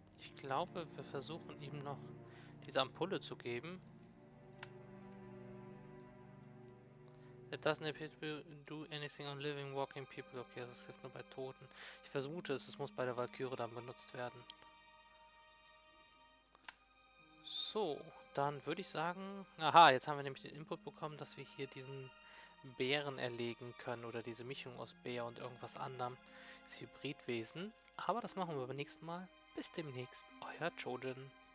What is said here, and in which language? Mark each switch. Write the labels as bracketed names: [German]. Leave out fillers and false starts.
[German] Ich glaube, wir versuchen ihm noch diese Ampulle zu geben. [English] It doesn't appear to do anything on living, walking people. [German] Okay, das hilft nur bei Toten. Ich vermute es muss bei der Valkyrie dann benutzt werden. So, dann würde ich sagen... Aha, jetzt haben wir nämlich den Input bekommen, dass wir hier diesen Bären erlegen können. Oder diese Mischung aus Bär und irgendwas anderem. Das Hybridwesen. Aber das machen wir beim nächsten Mal. Bis demnächst. Euer Chojin.